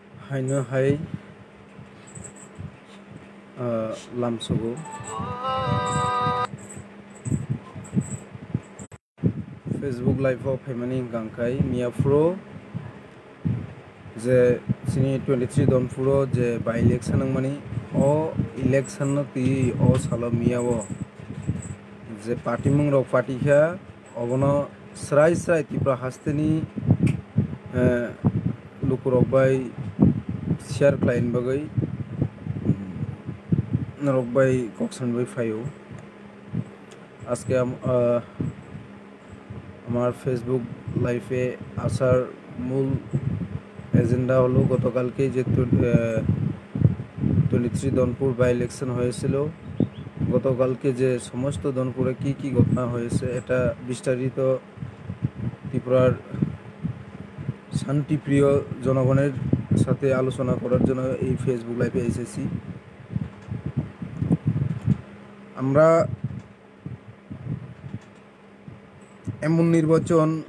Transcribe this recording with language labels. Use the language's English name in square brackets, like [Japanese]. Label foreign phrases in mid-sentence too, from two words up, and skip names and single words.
[Kok Borok] haino hai lamsogo Facebook live of Hemani Gangkai Miafro je sini 23 Dhanpuro je [English] by election [Kok Borok] mani o election no ti o salo miawo je party mung rok party kha obono srai Tipra hasteni lukurok bai share client bagai narok bai koksan bai fayo [Bangla] আজকে আমার ফেসবুক লাইভে আসার মূল এজেন্ডা হলো গতকালকে যে 23 দনপুর [English] by election [Bangla] হয়েছিল গতকালকে যে সমস্ত দনপুরে কি কি ঘটনা হয়েছে এটা বিস্তারিত ত্রিপুরার শান্তিপ্রিয় জনগণের সাথে আলোচনা করার জন্য এই ফেসবুক লাইভে এসেছি আমরা এমন নির্বাচন